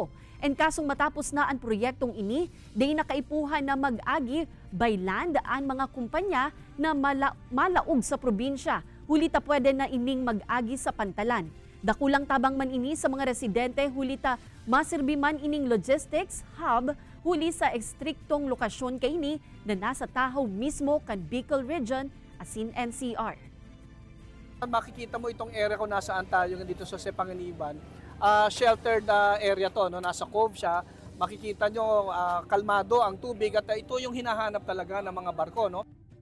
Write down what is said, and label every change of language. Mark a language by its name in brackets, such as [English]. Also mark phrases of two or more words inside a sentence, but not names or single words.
[Bikol] En kasong matapos na ang proyektong ini, day nakaipuhan na mag-agi [English] by land [Bikol] ang mga kumpanya na malaog sa probinsya. Huli ta pwede na ining mag-agi sa pantalan. Dakulang tabang man ini sa mga residente huli ta masirbi man ining [English] logistics hub [Bikol] huli sa ekstriktong lokasyon kaini na nasa Tahaw mismo kan Bicol Region asin NCR. [Filipino] Makikita mo itong area kung nasaan tayo dito sa Jose Panganiban. [English] Sheltered area [Filipino] to, no? Nasa cove siya. Makikita nyo kalmado ang tubig at ito yung hinahanap talaga ng mga barko. No?